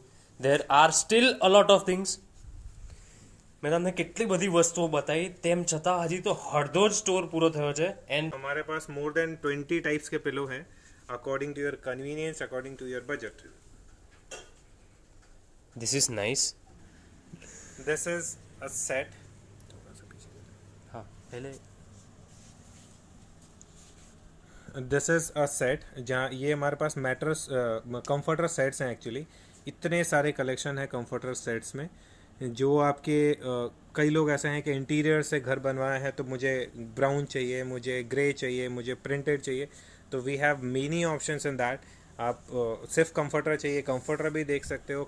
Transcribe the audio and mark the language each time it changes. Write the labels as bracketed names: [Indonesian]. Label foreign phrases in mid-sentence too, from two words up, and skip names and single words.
[English] There are still a lot of things. [Gujarati] મેં તમને કેટલી બધી વસ્તુઓ બતાવી, તેમ છતાં હજી તો અડધો જ સ્ટોર પૂરો થયો છે. [English] એન્ડ [Hindi] हमारे पास [English] more than 20 types [Hindi] के पिलो हैं [English] according to your convenience, according to your budget. This is nice. This is a set. [Gujarati] હા, પહેલે [English] This is a set [Hindi] जहाँ ये हमारे पास [English] mattress comforter sets [Hindi] हैं. एक्चुअली इतने सारे कलेक्शन है [English] comforter sets [Hindi] में. जो आपके कई लोग ऐसे हैं कि इंटीरियर से घर बनवाया है तो मुझे ब्राउन चाहिए, मुझे ग्रे चाहिए, मुझे प्रिंटेड चाहिए. तो [English] we have many options in that. [Hindi] आप सिर्फ कंफर्टर चाहिए, कंफर्टर भी देख सकते हो.